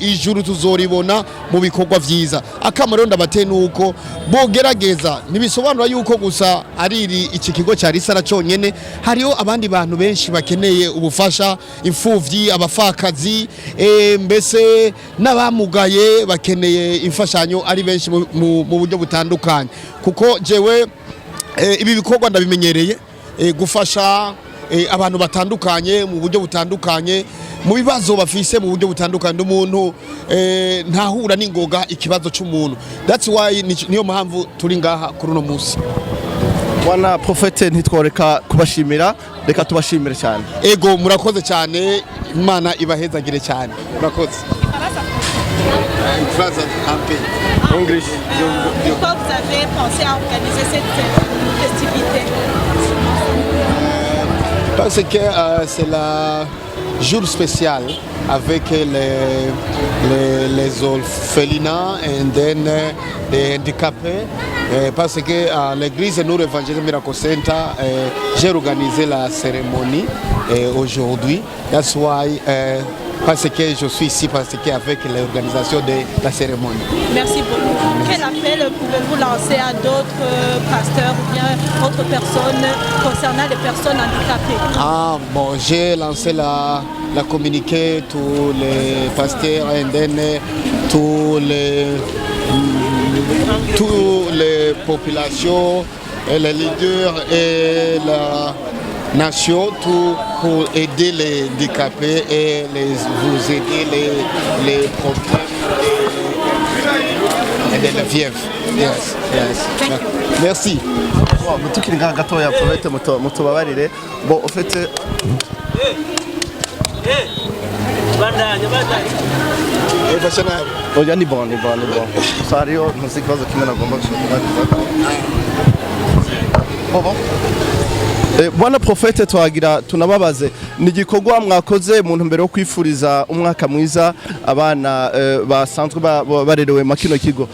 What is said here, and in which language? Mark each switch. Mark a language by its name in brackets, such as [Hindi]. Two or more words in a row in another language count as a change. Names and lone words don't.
[Rundi] Ijuru tuzoribona mu bikorwa vyiza. Akamaro ndabateye nuko bogerageza, ntibisobanura yuko gusa ari iki kigo cya Disara cyonyene, hariho abandi bantu benshi bakeneye ubufasha, imfuvyi, abafakazi, mbese n'abamugaye bakeneye imfashanyo ari benshi mu buryo butandukanye. Kuko jewe ibi bikorwa ndabimenyereye, gufasha abantu batandukanye mu buryo butandukanye, mu bibazo bafise mu buryo butandukanye. Umuntu ntahura n'ingoga ikibazo cy'umuntu. [English] That's why [Rundi] niyo mpamvu turi ngaha kuri uno munsi. Bwana Profete ntitworeka kubashimira, reka tubashimire cyane. Ego murakoze cyane, Imana ibahezagire cyane. Murakoze. [English] English. [French] Pourquoi vous avez pensé à organiser cette festivité? Parce que c'est le jour spécial avec les orphelinats et les handicapés. Parce que l'église Nour Evangelical Miracle Center, j'ai organisé la cérémonie aujourd'hui. [English] That's why [French] parce que je suis ici parce qu'avec l'organisation de la cérémonie. Merci beaucoup. Quel appel pouvez-vous lancer à d'autres pasteurs ou bien autres personnes concernant les personnes handicapées? Bon, j'ai lancé la communiqué tous les pasteurs et toutes les populations et les leaders et la nation, tout pour aider les handicapés et vous aider les problèmes et les vieilles. Yes. Merci. [Rundi] Tukiri ngaha gatoya Profete mutubabarire. [French] Bon en fait [Rundi] oya ni [French] bon. [Rundi] Sario ntuzi kibazo kimwe nagomba gushaka. Bwana Profete twagira tunababaze, ni igikorwa mwakoze mu ntumbero yo kwifuriza umwaka mwiza abana basanzwe barerewe makino kigo.